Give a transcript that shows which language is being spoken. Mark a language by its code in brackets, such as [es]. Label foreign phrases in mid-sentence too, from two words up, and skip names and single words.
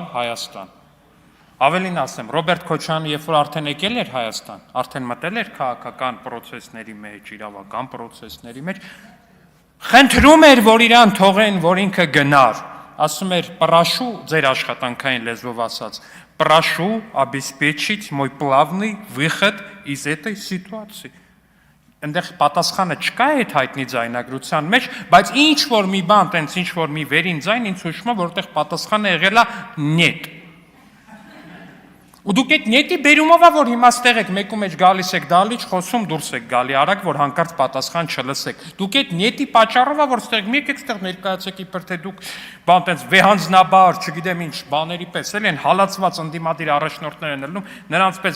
[hy] Հայաստան։ Ավելին ասեմ, Ռոբերտ Քոչարյանը, երբ որ արդեն եկել էր Հայաստան, արդեն մտել էր քաղաքական պրոցեսների մեջ, իրավական պրոցեսների մեջ, խնդրում էր, որ իրան թողեն, որ ինքը գնար, ասում էր, [ru] прошу, [hy] ձեր աշխատանքային լեզվով ասած, պրաշու [ru] обеспечить мой плавный выход из этой ситуации։ [hy] Այնտեղ պատասխանը չկա այդ հայտնի ձայնագրության մեջ, բայց ինչ որ մի բան, տենց ինչ որ մի վերին ձայն ինձ հուշում է, որտեղ պատասխանը եղել է «նետ»։ Ու դուք այդ նետի բերումով է, որ հիմա ստեղ եք, մեկու մեջ գալիս եք դալիճ, խոսում դուրս եք գալի արագ, որ հանկարծ պատասխան չլսեք։ Դուք այդ նետի պատճառով է, որ ստեղ մեկ եք ստեղ ներկայացեք, իբր թե դուք բան տենց վեհանձնաբար, չգիտեմ ինչ, բաների պես էլ են հալածված ընդդիմադիր առաջնորդներ են ելնում, նրանց պես